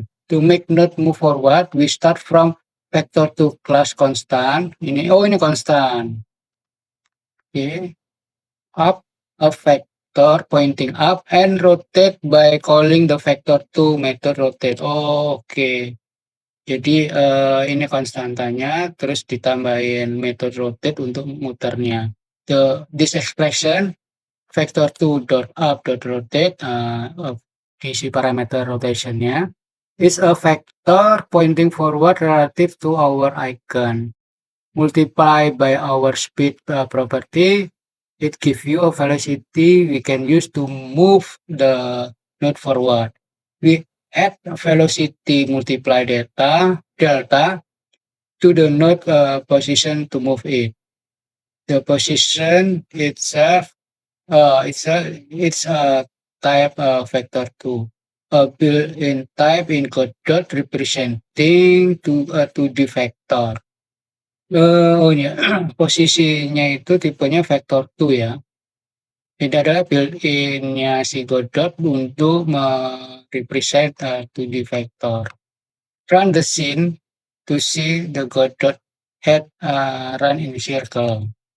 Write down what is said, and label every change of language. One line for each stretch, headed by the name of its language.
English: To make node move forward, we start from vector to class constant.
Indonesian: Ini constant. Okay.
English: Up a vector pointing up and rotate by calling the vector to method rotate. Oke.
Indonesian: Jadi ini konstantanya, terus ditambahin method rotate untuk muternya.
English: This expression vector2 dot up dot rotate
Indonesian: diisi parameter rotationnya
English: is a vector pointing forward relative to our icon. Multiply by our speed property, it gives you a velocity we can use to move the node forward. We add velocity multiply delta to the node position to move it. The position itself it's a type vector2. A built-in type in Godot representing a 2D vector.
Indonesian: Ini posisinya itu tipenya vector2 ya. Ini adalah built-in-nya si Godot untuk
English: represent 2D vector. Run the scene to see the Godot head run in circle.